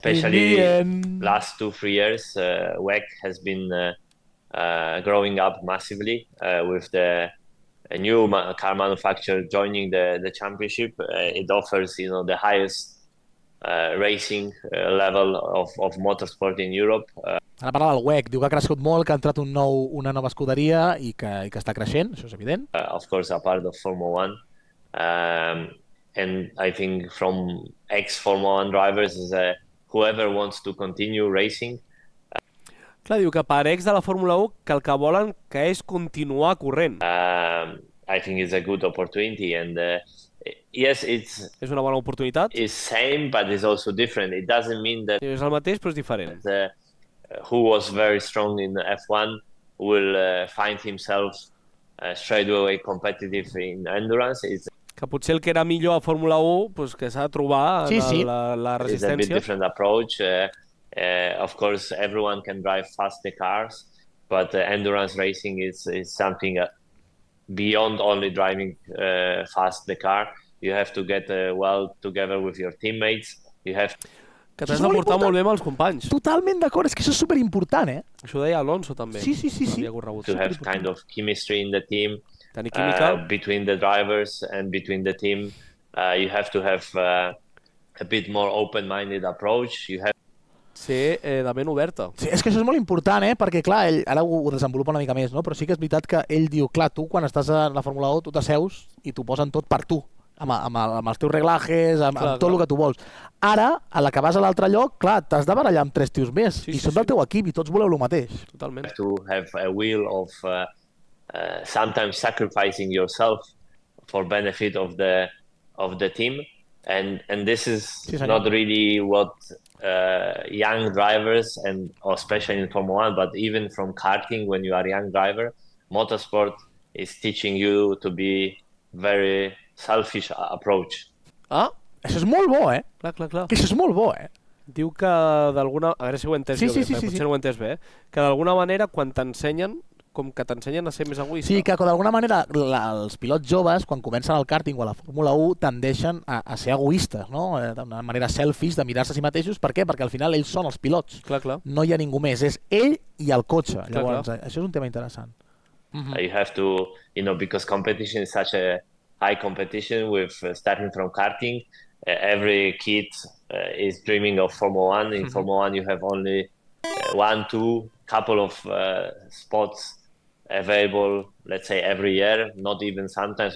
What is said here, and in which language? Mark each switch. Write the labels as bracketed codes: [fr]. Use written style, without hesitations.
[en] Especially last 2-3 years, WEC has been growing up massively with the new car manufacturer joining the championship. It offers, the highest racing level of motorsport in Europe. [ca] Ara parla del WEC, diu que ha crescut molt, que ha entrat una nova escuderia i que està creixent, això és evident. [en] Of course, a part of Formula 1. And I think from ex-Formula 1 drivers is whoever wants to continue racing. [ca] Clar, diu que per ex de la Fórmula 1 que el que volen que és continuar corrent. [en] I think it's a good opportunity, and yes, [ca] és una bona oportunitat. [en] It's same, but it's also different. It doesn't mean that [ca] és el mateix, però és diferent. [en] Who was very strong in F1 will find himself straight away competitive in endurance. [ca] Que que potser el que era millor a Fórmula 1 pues, que s'ha de trobar en la resistència. [en] It's a bit different approach. Of course, everyone can drive fast the cars, but endurance racing is something beyond only driving fast the car. You have to get well together with your teammates. You have [ca] que t'has de portar molt bé amb els companys. Totalment d'acord, és que això és superimportant, Això ho deia Alonso també. Sí. [en] To have kind of chemistry in the team, [ca] tenir química [en] between the drivers and between the team. You have to have a bit more open-minded approach. You have [ca] ser de ment oberta. Sí, és que això és molt important, perquè clar, ell ara ho desenvolupa una mica més, no? Però sí que és veritat que ell diu, clar, tu quan estàs a la Fórmula 1 tu t'asseus i t'ho posen tot per tu, amb els teus reglajes, amb tot el que tu vols. Ara, a la que vas a l'altre lloc, clar, t'has de barallar amb 3 tios més i són del teu equip i tots voleu el mateix. Totalment. [en] To have a will of sometimes sacrificing yourself for benefit of the team, and this is not really what young drivers, and especially in Formula 1, but even from karting, when you are a young driver, motorsport is teaching you to be very selfish approach. [ca] Això és molt bo, Clar. Que això és molt bo, Diu que d'alguna... A veure si ho he entès potser no ho he entès bé, que d'alguna manera quan t'ensenyen, com que t'ensenyen a ser més egoista. Sí, que d'alguna manera els pilots joves, quan comencen al karting o a la Fórmula 1, tendeixen a ser egoistes, no? D'una manera selfish, de mirar-se a si mateixos. Per què? Perquè al final ells són els pilots. Clar. No hi ha ningú més, és ell i el cotxe. Llavors, això és un tema interessant. [en] You have to, because competition is such a high competition with starting from karting. Every kid is dreaming of Formula 1. In Formula 1 you have only 1, 2, couple of spots available, let's say, every year, not even sometimes.